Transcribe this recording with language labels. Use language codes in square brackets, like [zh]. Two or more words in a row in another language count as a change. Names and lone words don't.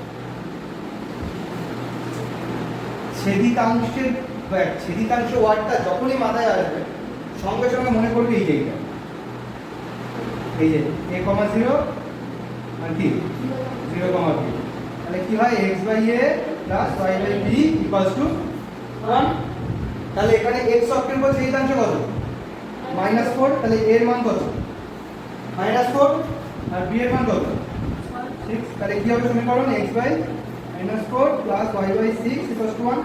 [bn] ছেদিতাংশের ছেদিতাংশ ওয়ার্ডটা যখনই মাথায় আসবে সঙ্গে সঙ্গে মনে করবে এই যে এইটা, এই যে a, 0 আর কি 0, b। তাহলে কি হয় x/a + y/b = 1। তাহলে এখানে x অক্ষের উপর ছেদিতাংশ কত? -4। তাহলে a এর মান কত? -4 আর b এর মান কত? 6। তাহলে কি হবে সমীকরণ? x/-4 + y/6 = 1।